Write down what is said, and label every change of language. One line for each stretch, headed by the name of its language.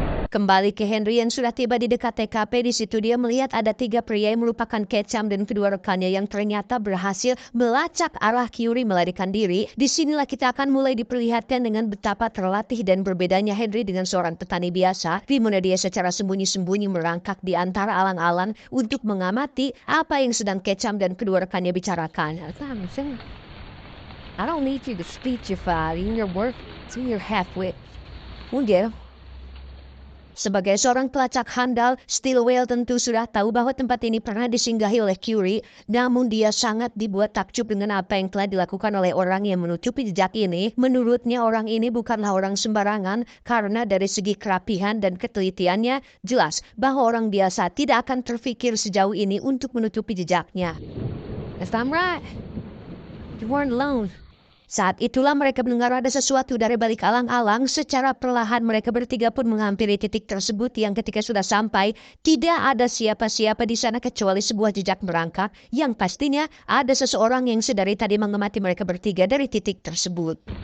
Indonesian: Kembali ke Henry yang sudah tiba di dekat TKP. Di situ dia melihat ada 3 pria yang merupakan Ketchum dan kedua rekannya yang ternyata berhasil melacak arah Kyuri melarikan diri. Disinilah kita akan mulai diperlihatkan dengan betapa terlatih dan berbedanya Henry dengan seorang petani biasa, di mana dia secara sembunyi-sembunyi merangkak di antara alang-alang untuk mengamati apa yang sedang Ketchum dan kedua rekannya bicarakan.
English: I don't need you to speechify in your work, so you're halfwit.
Indonesian: Mungkin. Sebagai seorang pelacak handal, Stillwell tentu sudah tahu bahwa tempat ini pernah disinggahi oleh Curie, namun dia sangat dibuat takjub dengan apa yang telah dilakukan oleh orang yang menutupi jejak ini. Menurutnya orang ini bukanlah orang sembarangan karena dari segi kerapihan dan ketelitiannya jelas bahwa orang biasa tidak akan terfikir sejauh ini untuk menutupi jejaknya.
English: If I'm right, you weren't alone.
Indonesian: Saat itulah mereka mendengar ada sesuatu dari balik alang-alang. Secara perlahan mereka bertiga pun menghampiri titik tersebut yang ketika sudah sampai, tidak ada siapa-siapa di sana kecuali sebuah jejak merangkak yang pastinya ada seseorang yang sedari tadi mengamati mereka bertiga dari titik tersebut.